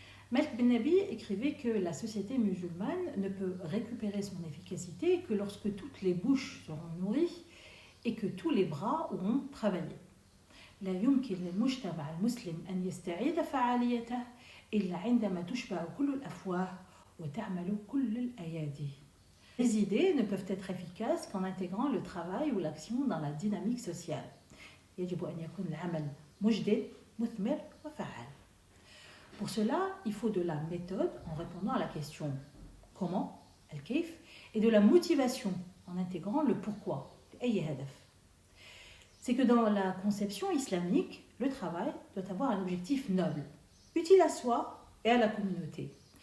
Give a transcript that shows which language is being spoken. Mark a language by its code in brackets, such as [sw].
[fr] Malik bin Nabi écrivait que la société musulmane ne peut récupérer son efficacité que lorsque toutes les bouches seront nourries et que tous les bras auront travaillé. [ar] لا يمكن للمجتمع المسلم أن يستعيد فعاليته إلا عندما تشبع كل الأفواه وتعمل كل الأيادي. [fr] Les idées ne peuvent être efficaces qu'en intégrant le travail ou l'action dans la dynamique sociale. [ar] يجب أن يكون العمل مجدد مثمر وفعال. [fr] Pour cela, il faut de la méthode en répondant à la question comment, al-kayf, et de la motivation en intégrant le pourquoi, [ar] أي هدف. [fr] C'est que dans la conception islamique, le travail doit avoir un objectif noble, utile à soi et à la communauté.